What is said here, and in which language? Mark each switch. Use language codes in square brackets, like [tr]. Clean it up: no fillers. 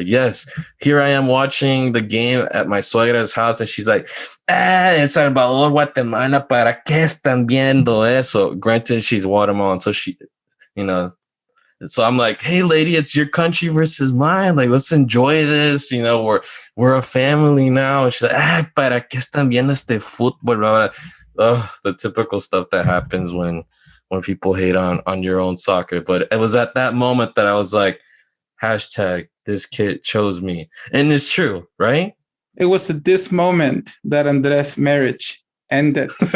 [en] Yes, here I am watching the game at my suegra's house, and she's like, [es] El Salvador, Guatemala, ¿para qué están viendo eso? [en] Granted, she's Guatemalan, so she, so I'm like, hey, lady, it's your country versus mine. Like, let's enjoy this. We're a family now. And she's like, [es] ¿para qué están viendo este fútbol? [en] Blah, blah. The typical stuff that happens when people hate on your own soccer. But it was at that moment that I was like, hashtag this kid chose me. And it's true, right? It was at this moment that Andres' marriage ended.